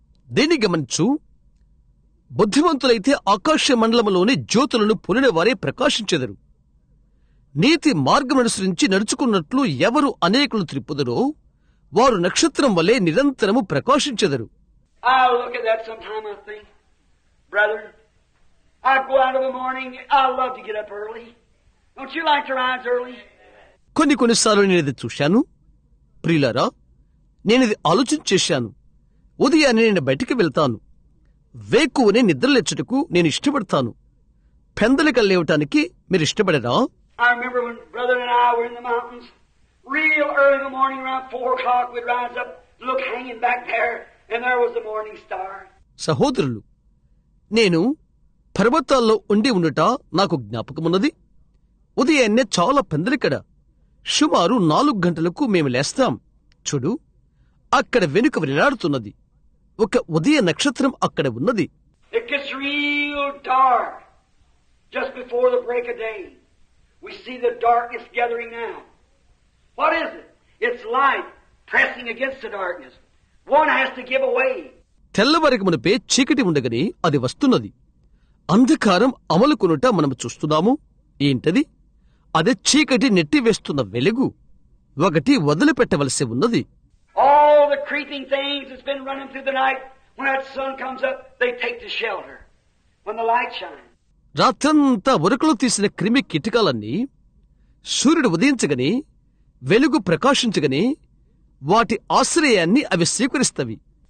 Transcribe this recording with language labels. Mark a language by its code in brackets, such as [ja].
[te] దీన్ని గమనించు, బుద్ధిమంతులైతే ఆకాశ మండలములోని జ్యోతులను పొలిన వారే ప్రకాశించెదరు. నీతి మార్గమనుసరించి నడుచుకున్నట్లు ఎవరు అనేకులు త్రిప్పుదరో వారు నక్షత్రం వలె నిరంతరము ప్రకాశించెదరు. [en] I look at that sometime, I think, brother, I go out of the morning, I love to get up early. Don't you like to rise early? [te] కొన్నిసార్లు నేనిది చూశాను. ప్రియులారా, నేనిది ఆలోచించేశాను. ఉదయాన్నే నేను బయటికి వెళ్తాను. వేకువనే నిద్రలేచుటకు నేను ఇష్టపడతాను. పెందలిక లేవటానికి మీరు ఇష్టపడరా? [en] I remember when brother and I were in the mountains, real early in the morning, around 4 o'clock, we'd rise up, look hanging back there, and there was the morning star. [te] సహోదరులు, నేను పర్వతాల్లో ఉండి ఉండుట నాకు జ్ఞాపకమున్నది. ఉదయాన్నే చాలా పెందలికడ సుమారు 4 గంటలకు మేము లేస్తాం. చూడు, అక్కడ వెనుక వేలాడుతున్నది ఒక ఉదయ నక్షత్రం అక్కడ ఉన్నది. [en] It gets real dark just before the break of day. We see the darkness gathering now. What is it? It's light pressing against the darkness. One has to give away. [te] తెల్లవారికి మునిపే చీకటి ఉండగానే అది వస్తున్నది. అంధకారం అమలుకొనుట మనం చూస్తున్నాము. ఏంటది? అదే చీకటి నెట్టివేస్తున్న వెలుగు. ఒకటి వదిలిపెట్టవలసి ఉన్నది. [en] All the creeping things that's been running through the night, when that sun comes up, they take to shelter when the light shines. [te] రాత్రంతా ఉరకలు తీసిన క్రిమి కీటకాలన్నీ సూర్యుడు ఉదయించగని వెలుగు ప్రకాశించగని వాటి ఆశ్రయాన్ని అవి స్వీకరిస్తవి.